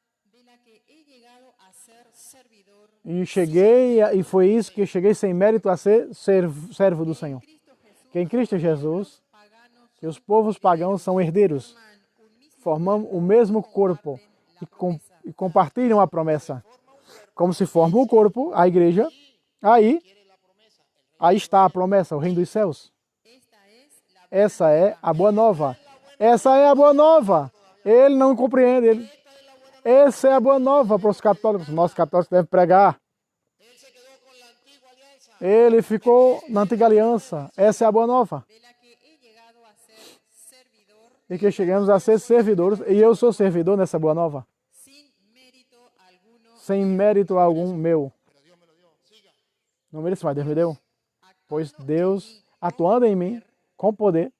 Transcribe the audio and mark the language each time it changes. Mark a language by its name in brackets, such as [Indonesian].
[Spanish] de la que he llegado a ser servidor [Portuguese] E foi isso que eu cheguei sem mérito a ser servo do Senhor. [Spanish] Cristo Jesús, [Portuguese] Que em Cristo Jesus, [Spanish] paganos [Portuguese] que os povos pagãos são herdeiros, [Spanish] forman un mismo [Portuguese] formam o mesmo corpo e compartilham a promessa. Como se forma o corpo, a igreja, aí está a promessa, o reino dos céus. [Spanish] Esta es la [Portuguese] Essa é a boa nova. Essa é a boa nova. Ele não compreende. Essa é a boa nova para os católicos. Nós católicos devemos pregar. Ele ficou na antiga aliança. Essa é a boa nova. [Spanish] de la que he llegado a ser servidor [Portuguese] E que chegamos a ser servidores. E eu sou servidor nessa boa nova. [Spanish] sin mérito alguno, [Portuguese] Sem mérito algum meu. Não mereço, mas Deus me deu. Pois Deus, atuando em mim, com poder,